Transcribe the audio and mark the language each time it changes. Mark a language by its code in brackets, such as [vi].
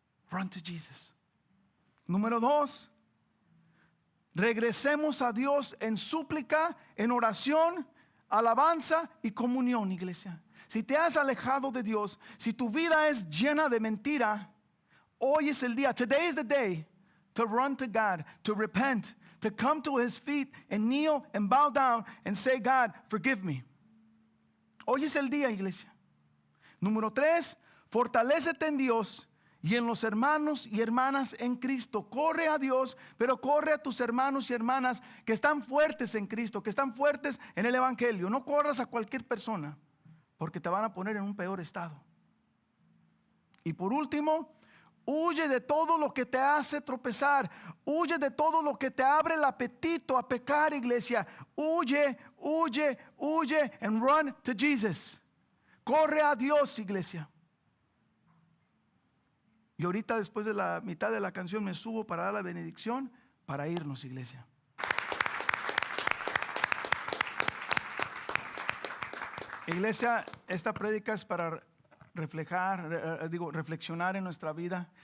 [en] Run to Jesus. [es] Número 2, regresemos a Dios en súplica, en oración, alabanza y comunión, iglesia. Si te has alejado de Dios, si tu vida es llena de mentira, hoy es el día. [en] Today is the day to run to God, to repent, to come to His feet and kneel and bow down and say, God, forgive me. [es] Hoy es el día, iglesia. Número 3, fortalécete en Dios y en los hermanos y hermanas en Cristo. Corre a Dios, pero corre a tus hermanos y hermanas que están fuertes en Cristo, que están fuertes en el Evangelio. No corras a cualquier persona, porque te van a poner en un peor estado. Y por último, huye de todo lo que te hace tropezar. Huye de todo lo que te abre el apetito a pecar, iglesia. Huye, huye, huye [en] and run to Jesus. [es] Corre a Dios, iglesia. Y ahorita después de la mitad de la canción me subo para dar la benedicción para irnos, iglesia. Iglesia, esta prédica es para reflexionar en nuestra vida.